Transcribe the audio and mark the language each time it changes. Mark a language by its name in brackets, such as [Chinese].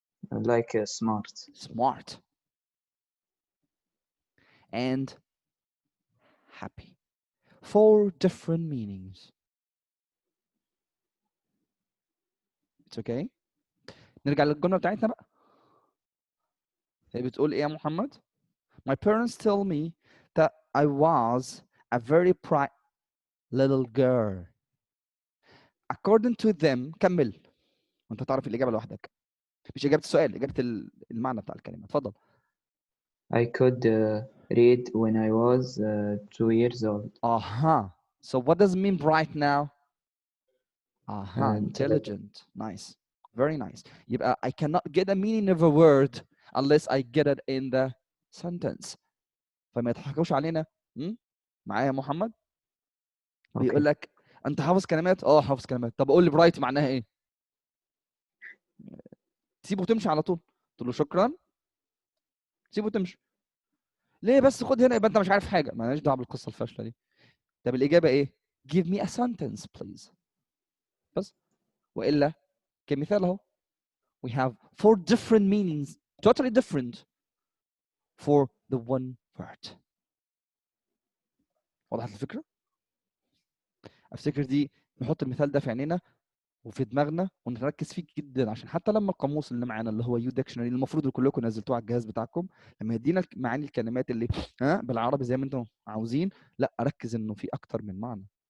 [English] Like smart. Smart. And happy. 4 different meanings. It's okay. [Arabic] نرجع للجملة بتاعتنا بقى. هي بتقول إيه يا محمد؟ [English] My parents tell me that I was a very bright little girl. According to them, [Arabic] كمل. وانت تعرف الإجابة لوحدك. مش إجابة السؤال، إجابة المعنى بتاع الكلمة. اتفضل. [English] I could read when I was 2 years old. So what does it mean bright now? Intelligent. Intelligent. Nice. Very nice. [Arabic] يبقى [English] I cannot get a meaning of a word unless I get it in the sentence. [Arabic] فما يضحكوش علينا. معايا يا محمد؟ بيقول لك انت حافظ كلمات؟ حافظ كلمات. طب قول لي برايت معناها ايه؟ تسيبه وتمشي على طول. تقول له شكرا. تسيبه وتمشي. ليه بس خد هنا يبقى انت مش عارف حاجه. مالناش دعوه بالقصه الفاشله دي. طب الاجابه ايه؟ [English] Give me a sentence please. [Arabic] بس. والا كمثال اهو. [English] We have 4 different meanings, totally different for the one word. [Arabic] وضحت الفكره؟ افتكر دي نحط المثال ده في عينينا وفي دماغنا ونركز فيه جدا، عشان حتى لما القاموس اللي معانا اللي هو يو ديكشنري المفروض كلكم نزلتوه على الجهاز بتاعكم، لما يدينا معاني الكلمات اللي بالعربي زي ما انتم عاوزين، لا اركز انه في اكتر من معنى.